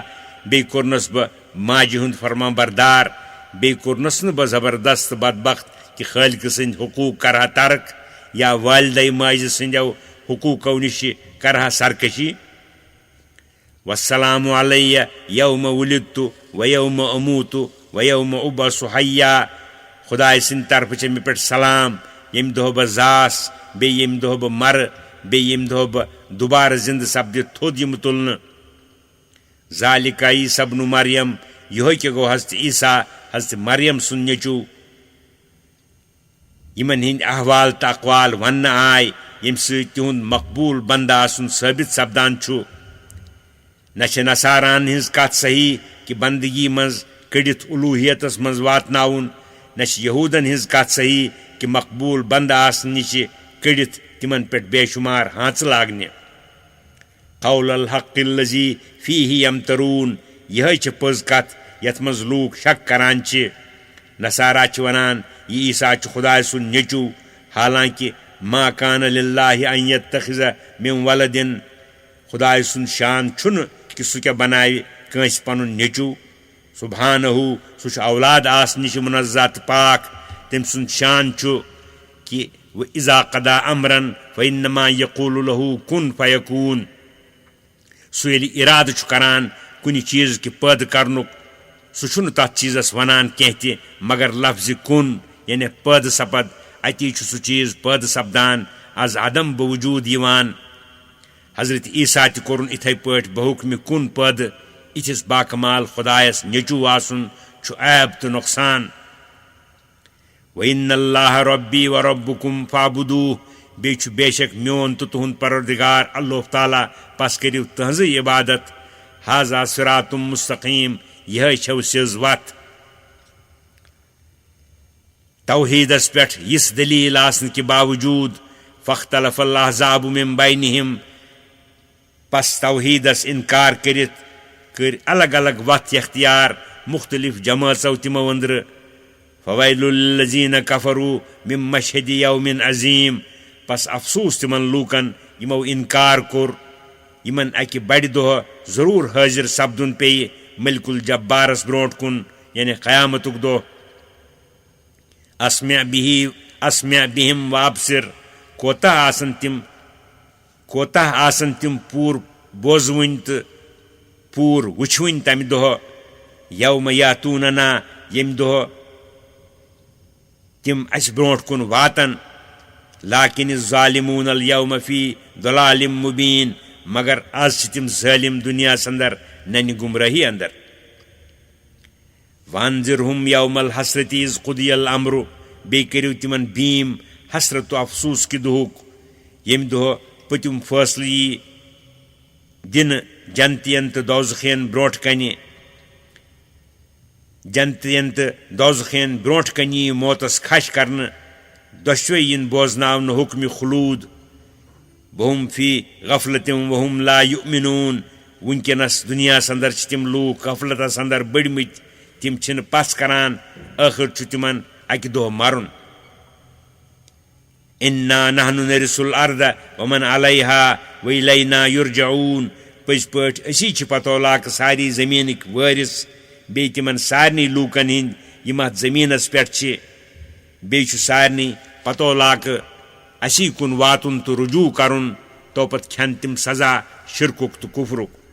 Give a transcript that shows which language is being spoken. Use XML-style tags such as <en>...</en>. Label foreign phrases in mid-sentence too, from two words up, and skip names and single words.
<ks>بیٚیہِ کوٚرنس بہٕ ماجہِ ہُنٛد فرما بردار بیٚیہِ کوٚرنس نہٕ بہٕ زبردست بدبخت کہِ خٲلقہٕ سٕنٛدۍ حقوٗق کرہا ترک یا والدے ماجہِ سٕنٛدیو حقوٗقو نِشہِ کرہا سرکشی</ks> <ar>والسلام علیہ یوم ولدت ویوم اموت ویوم ابعث حیا</ar> <ks>خۄداے سٕنٛدِ طرفہٕ چھےٚ مےٚ پٮ۪ٹھ سلام ییٚمہِ دۄہ بہٕ زاس بیٚیہِ ییٚمہِ دۄہ بہٕ مرٕ بیٚیہِ ییٚمہِ دۄہ بہٕ دُبارٕ زِندٕ سپدِتھ تھوٚد یِمہٕ تُلنہٕ</ks> <ar>ذالِکَ عیٖسیٰ ابنُ مریم</ar> <ks>یِہوے کیٛاہ گوٚو حضرت عیٖسیٰ حضرت مریم سُنٛد نیٚچوٗ यमन हिंद अहवाल तो अकवाल वन आय यम सहुंद मकबूल बंद आसन साबित सपदान छु न नसारान हिंज कथ सही कि बंदगी मज कड़ित उलूहियतस मज वातनाउन न यहूदन हिंज कथ सही कि मकबूल बंद आसन निश कड़ित तिमन पे बेशुमार हाथ लागने</ks> <ar>قول الحق الذي فيه يمترون</ar> <ks>यह पज कथ यथ मज लूक शक करान नसारा वनान यह ईसा खुदा सुन नेचू हालांकि</ks> <ar>ما كان لله أن يتخذ من ولد</ar> <ks>खुदा सुन शान छुन कि सह क्या बनावे कंस पनुन नेचू सुब्हानहु सह औलाद आस निश मुनज़्ज़ह तो पाक तम सुन शान कि</ks> <ar>وإذا قضى أمرا فإنما يقول له كن فيكون</ar> <ks>सह यदि इराद करान कुन चीज़ कि पैद करनुक सह तथ चीज़स वनान कह मगर लफ्ज़ कुन यानी पैद सपद अति सह चीज़ पैद सपदान आज अदम बवजूद यवान हजरत ईसा त कोरुन इथे पट बहुकम कुन पैद इथिस बाकमाल खुदायस नेचू आसन छु ऐब तो नुकसान</ks> <ar>وإن الله ربي وربكم فاعبدوه</ar> <ks>बेछु बेशक म्योन तो तुहुंद परवरदिगार अल्लाह ताला पस करियो तहज इबादत</ks> <ar>هذا صراط مستقيم</ar> <ks>यह छव सिज वत तौहीदस पेठ इस दलील आसन के बावजूद</ks> <ar>فاختلف الأحزاب من بينهم</ar> <ks>पस तौहीदस इनकार करित कर अलग अलग वत इख्तियार मुख्तलिफ जमातों तिमो अंदर</ks> <ar>فويل للذين كفروا من مشهد يوم عظيم</ar> <ks>पस अफसूस तिमन लूकन यमो इनकार कोर यमन अकि बड़ दोह जरूर हाजिर सपदुन पे मलिकुल जब्बारस ब्रोट कुन यानी क़यामतुक दोह</ks> <ar>أسمع بهم وأبصر</ar> <ks>कोताह आसन तिम पूर बोजवन तो पूर वुछवन तम दोह</ks> <ar>يوم يأتوننا</ar> <ks>यम दोह तिम अस ब्रोट कुन वातन</ks> <ar>لكن الظالمون اليوم في ضلال مبين</ar> <ks>मगर आज तिम ज़ालिम दुनिया अंदर नन गुमराही अंदर</ks> <ar>وأنذرهم يوم الحسرة إذ قضي الأمر</ar> <ks>बे करियो तिमन बीम हसरत अफसूस कि दुहुक यम दोह पतिम फैसल यी दिन जन्तियन तो दोज़खियन ब्रोट कनि जन्तियन तो दोज़खियन ब्रोट कनि मौतस खश करन दशवे इन बोजनावन हुक्म खुलूद</ks> <ar>وهم في غفلة وهم لا يؤمنون</ar> <ks>वुनकनस दुनिया अंदर तिम लूक गफलतस अंदर बड़मित तिम छिन पस करान आखिर छु तिमन अकि दोह मरुन</ks> <ar>إنا نحن نرث الأرض ومن عليها وإلينا يرجعون</ar> <ks>पज पट असी छि पतो लाक सारी जमीनिक वारिस बे तिमन सारनी लूकन हिंद यम अथ जमीनस पेठ छि बे छु सारनी पतो लाक असी कुन वातुन तो रुजू करुन तो पत खन तिम सजा शिरकुक तो कुफरुक</ks>